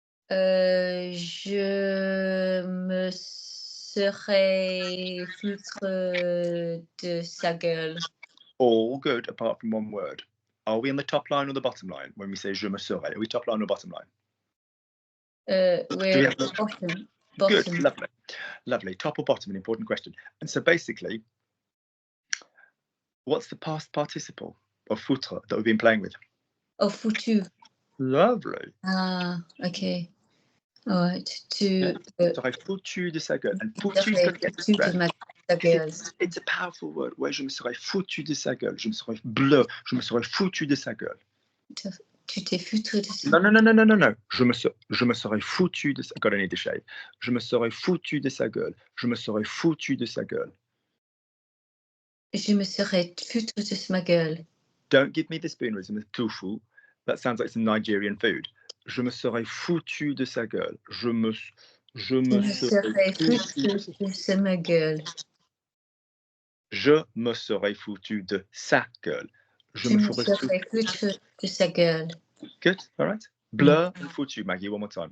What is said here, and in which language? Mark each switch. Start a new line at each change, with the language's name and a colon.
French: Je me serais foutre de sa gueule.
English: All good, apart from one word. Are we on the top line or the bottom line when we say
French: je me serais?
English: Are we top line or bottom line? We're bottom. Good, lovely. Top or bottom, an important question. And so basically, what's the past participle of foutre that we've been playing with?
French: Oh, foutu.
English: Lovely. Ah, okay. All right. Tu
French: serais foutu de sa gueule.
English: And foutu is going to get the stress. It's a powerful word.
French: Ouais, je me serais foutu de sa gueule. Je me serais bleu. Je me serais foutu de sa gueule. Tu t'es foutu de sa gueule. Non. Je me serais foutu de sa gueule.
English: I need to shave.
French: Je me serais foutu de sa gueule. Je me serais foutu de sa gueule. Je me serais foutu de sa gueule.
English: Don't give me the spoonerism of tofu. That sounds like some Nigerian food.
French: Je me serais foutu de sa gueule. Je me serais foutu de sa gueule. Je me serais foutu de sa gueule. Je Je me me ferais serais foutu de sa gueule.
English: Good, all right. Bleu and foutu, Maggie, one more time.